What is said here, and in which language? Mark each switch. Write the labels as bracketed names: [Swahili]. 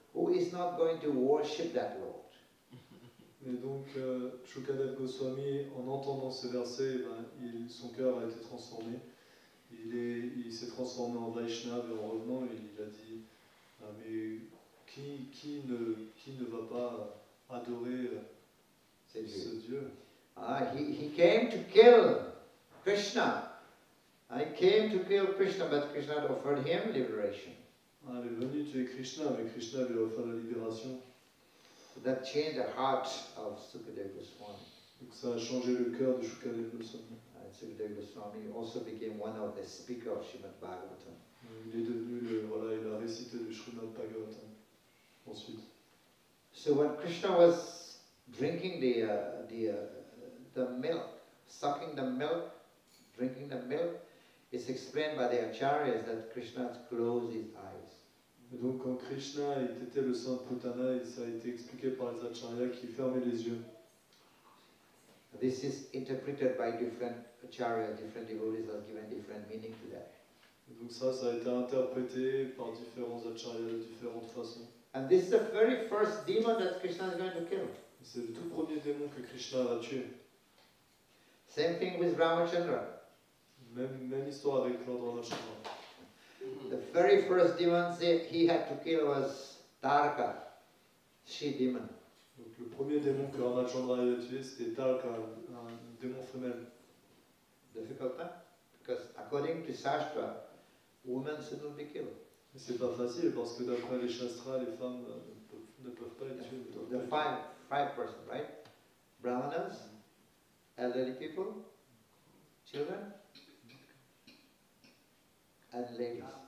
[English] Who is not going to worship that Lord? [French] Et donc, Shukadev Goswami, en entendant ce verset, son cœur a été transformé. Il s'est transformé en Vaishnava et en revenant, il a dit, mais qui ne va pas adorer ce Dieu? [English] He came to kill Krishna. I came to kill Krishna, but Krishna had offered him liberation. [French] Il est venu tuer Krishna, mais Krishna lui a offert la libération. [English] So that changed the heart of Sukadeva Goswami. [French] Donc ça a changé le cœur de Shukadev Goswami. [English] And Sukadeva Goswami also became one of the speakers of Srimad Bhagavatam. [French] Il est devenu il a récité le Srimad Bhagavatam ensuite. [English] So when Krishna was drinking the milk, sucking the milk, drinking the milk, it's explained by the acharyas that Krishna had closed his eyes. [French] Et donc quand Krishna était le sang de Putana, ça a été expliqué par les acharyas qui fermaient les yeux. [English] This is interpreted by different acharyas, different devotees have given different meaning to that. [French] Et donc ça a été interprété par différents acharyas de différentes façons. [English] And this is the very first demon that Krishna is going to kill. [French] C'est le tout premier démon que Krishna va tuer. [English] Same thing with Ramachandra. [French] Même histoire avec Lord Ramachandra. [English] The very first demon he had to kill was Taraka, she demon. [French] Donc le premier démon que Ramachandra a tué, c'était Taraka, un démon femelle. [English] Difficult, huh? because according to Shastra, women should not be killed. [French] Et c'est pas facile parce que d'après les shastras, les femmes ne peuvent pas être tuées. [English] The five person, right? Brahmanas, elderly people, children, and ladies.